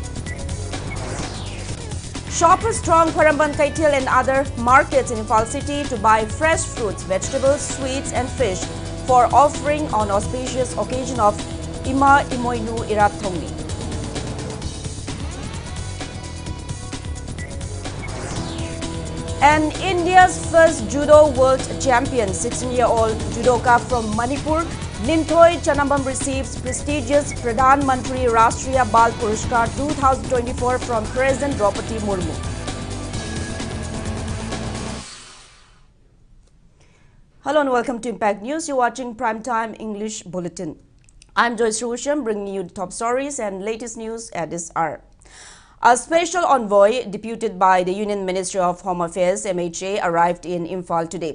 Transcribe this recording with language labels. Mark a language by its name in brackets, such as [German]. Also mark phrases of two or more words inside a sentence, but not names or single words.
[English] Shoppers throng Paramban Kaitial and other markets in Imphal city to buy fresh fruits, vegetables, sweets and fish for offering on auspicious occasion of Ima Imoinu Irat Thongni. And India's first judo world champion, 16-year-old judoka from Manipur, Ninthoi Chanambam receives prestigious Pradhan Mantri Rashtriya Bal Purashkar 2024 from President Draupadi Murmu. Hello and welcome to Impact News. You're watching Primetime English Bulletin. I'm JOYSHREE bringing you the top stories and latest news at this hour. A special envoy deputed by the Union Ministry of Home Affairs (MHA) arrived in Imphal today.